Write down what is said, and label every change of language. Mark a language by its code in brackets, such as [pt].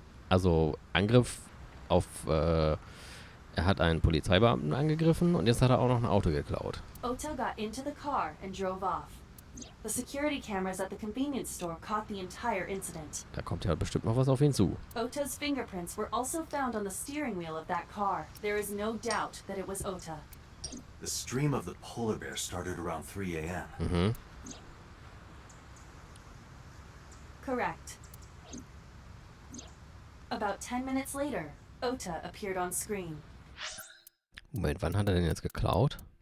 [de] Also Angriff auf, er hat einen Polizeibeamten angegriffen und jetzt hat er auch noch ein Auto geklaut. [en] Ota got into the car and drove off. The security cameras at the convenience store caught the entire incident. [de] Da kommt ja bestimmt noch was auf ihn zu. [en] Ota's fingerprints were also found on the steering wheel of that car. There is no doubt that it was Ota. The stream of the polar bear started around 3 a.m. Mhm. Correct. About 10 minutes later, Ota appeared on screen. [de] Moment, wann hat er denn jetzt geklaut?